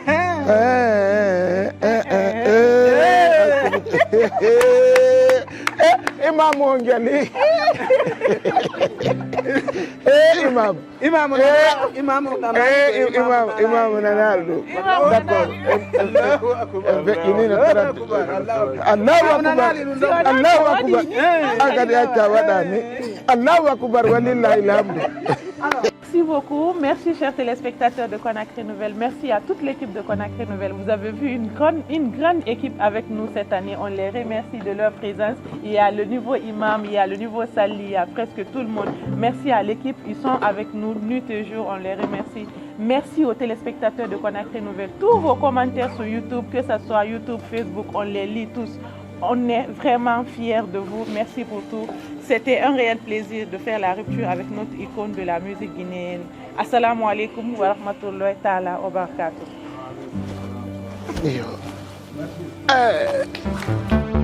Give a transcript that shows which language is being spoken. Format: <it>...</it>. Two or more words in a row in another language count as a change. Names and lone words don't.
<ff>imam o jali imam nanaɗo d'accord feƴƴinino</ff> <ar>Allahu akbar Allahu akbar</ar> <ff>an kadi acca waɗani</ff> <ar>Allahu akbar walillahi alhamdu.</ar> <fr>Merci beaucoup. Merci, chers téléspectateurs de Conakry Nouvelle. Merci à toute l'équipe de Conakry Nouvelle. Vous avez vu une grande équipe avec nous cette année. On les remercie de leur présence. Il y a le nouveau imam, il y a le nouveau sali, il y a presque tout le monde. Merci à l'équipe. Ils sont avec nous nuit et jour. On les remercie. Merci aux téléspectateurs de Conakry Nouvelle. Tous vos commentaires sur YouTube, que ce soit YouTube, Facebook, on les lit tous. On est vraiment fiers de vous. Merci pour tout. C'était un réel plaisir de faire la rupture avec notre icône de la musique guinéenne.</fr> <ar>Assalamu alaikum wa rahmatullahi ta'ala wa barakatuh.</ar>